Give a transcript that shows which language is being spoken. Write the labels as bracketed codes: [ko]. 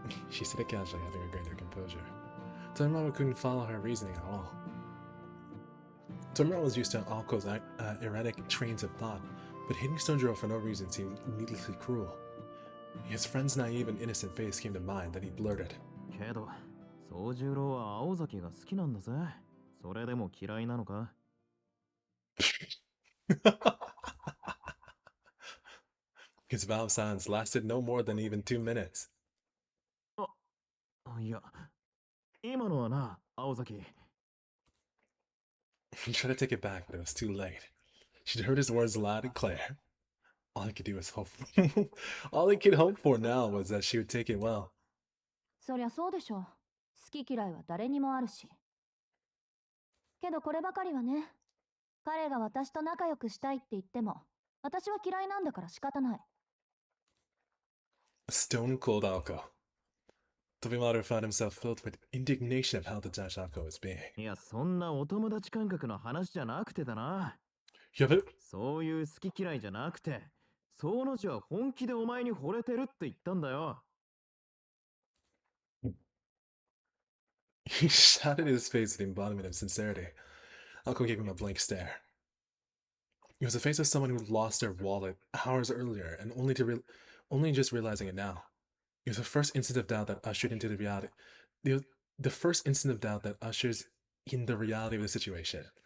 [en] She said it casually, having regained her composure. Tomura couldn't follow her reasoning at all. Tomura was used to Alko's erratic trains of thought, but hitting Sojiro for no reason seemed needlessly cruel. His friend's naive and innocent face came to mind, then he blurted. [ja] けど、宗十郎は青崎が好きなんだぜ。それでも嫌いなのか [en] His vow of silence lasted no more than even 2 minutes. [ja] いや、今のはな、青崎。 [en] He tried to take it back, but it was too late. She'd heard his words loud and clear. All he could do was hope. All he could hope for now was that she would take it well. [ja] そりゃそうでしょ。好き嫌いは誰にもあるし。けどこればかりはね、彼が私と仲良くしたいって言っても、私は嫌いなんだから仕方ない。 [en] Stone cold Alko. Tobimaru found himself filled with indignation of how detached Alko was being. [ja] いや、そんなお友達感覚の話じゃなくてだな。やべ。そういう好き嫌いじゃなくて、その字は本気でお前に惚れてるって言ったんだよ。 [en] He shouted his face with the embodiment of sincerity. Alko gave him a blank stare. It was the face of someone who lost their wallet hours earlier and only just realizing it now. It was the first instant of doubt that ushered into the reality. The first instant of doubt that ushers in the reality of the situation.